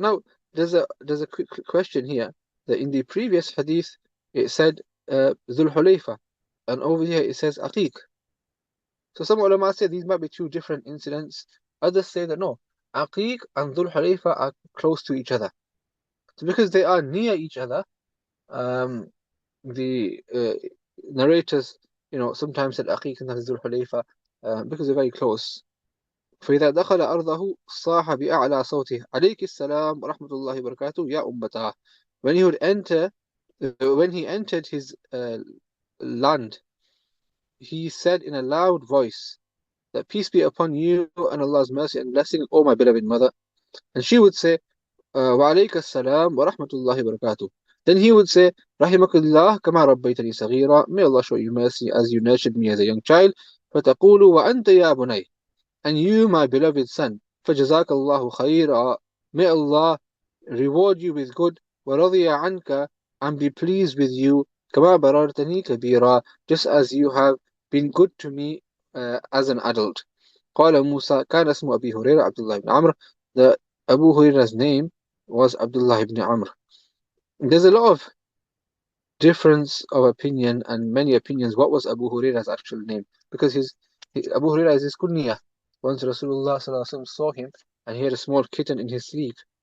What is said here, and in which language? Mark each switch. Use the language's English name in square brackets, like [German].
[English] Now there's a quick question here, that in the previous hadith it said Dhul Hulayfa, and over here it says aqiq. So some ulama say these might be two different incidents. Others say that no, Aqiq and Dhul Hulayfa are close to each other. So because they are near each other, the narrators, sometimes said Aqiq and Dhul Hulayfa because they're very close. [Arabic] فإذا دخل أرضه صاح بأعلى صوته عليك السلام ورحمة الله وبركاته يا أمتاه. [English] When he would enter, when he entered his land, he said in a loud voice that peace be upon you and Allah's mercy and blessing, O my beloved mother. And she would say, [Arabic] وعليك السلام ورحمة الله وبركاته. [English] Then he would say, [Arabic] رحمك الله كما ربيتني صغيرا. [English] May Allah show you mercy as you nurtured me as a young child. [Arabic] فتقول وأنت يا بني. [English] And you, my beloved son, [Arabic] فجزاك الله خيرا. [English] May Allah reward you with good. [Arabic] ورضي عنك, [English] and be pleased with you. [Arabic] كما بررتني كبيرا. [English] Just as you have been good to me as an adult. [Arabic] قال موسى كان اسم أبي هريرة عبد الله بن عمرو. [English] The Abu Huraira's name was Abdullah ibn Amr. There's a lot of difference of opinion and many opinions. What was Abu Huraira's actual name? Because Abu Huraira is his kunya. Once Rasulullah saw him and he had a small kitten in his sleeve.